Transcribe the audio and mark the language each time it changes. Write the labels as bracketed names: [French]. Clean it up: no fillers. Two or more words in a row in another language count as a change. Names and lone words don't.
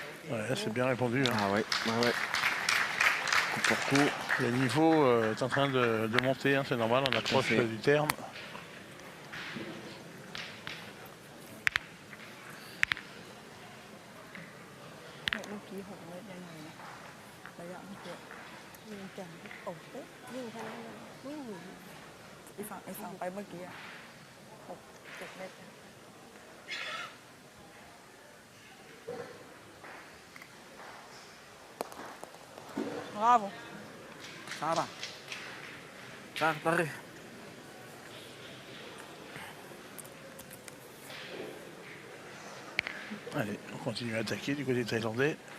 [French] Ouais, c'est bien répondu. Hein. Ah ouais, ouais. Coup pour coup. Le niveau est en train de monter, hein, c'est normal, on approche du terme. [Thai] ไอ้ฝั่งไปเมื่อกี้6-7 เมตร Bravo. [French] Ça va. T'arrives. Allez, on continue à attaquer du côté thaïlandais.